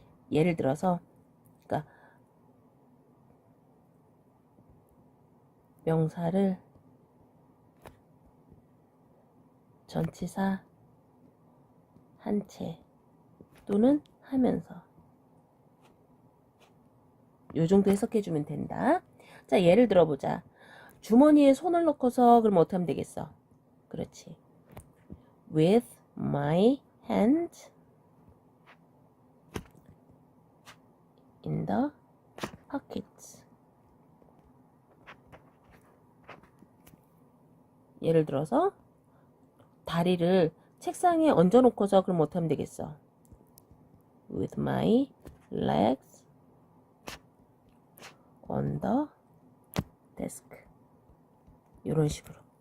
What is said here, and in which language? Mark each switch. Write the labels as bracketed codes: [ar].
[ko] 예를 들어서 그러니까 명사를 전치사 한 채 또는 하면서 요 정도 해석해주면 된다. 자, 예를 들어보자. 주머니에 손을 넣고서 그럼 어떻게 하면 되겠어? 그렇지. [en] With my hand in the pockets. [ko] 예를 들어서 다리를 책상에 얹어놓고서 그럼 어떻게 하면 되겠어? [en] With my legs on the desk. [ko] 이런 식으로.